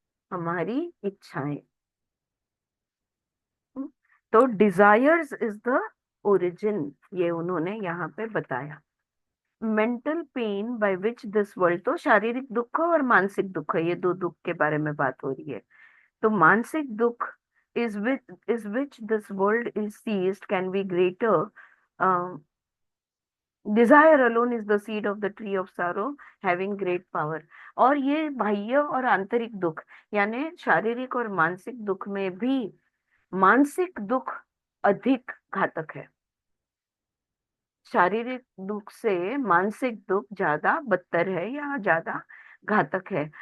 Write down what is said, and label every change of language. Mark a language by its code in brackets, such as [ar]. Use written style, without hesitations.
[hi] हमारी इच्छाएं। हम्म, तो [en] desires is the origin, [hi] ये उन्होंने यहाँ पे बताया। [en] mental pain by which this world, [hi] तो शारीरिक दुख और मानसिक दुख, ये दो दुख के बारे में बात हो रही है। तो मानसिक दुख [en] is which this world is seized can be greater. Desire alone is the seed of the tree of sorrow having great power. [hi] और ये बाह्य और आंतरिक दुख, यानी शारीरिक और मानसिक दुख में भी मानसिक दुख अधिक घातक है। शारीरिक दुख से मानसिक दुख ज्यादा बदतर है या ज्यादा घातक है।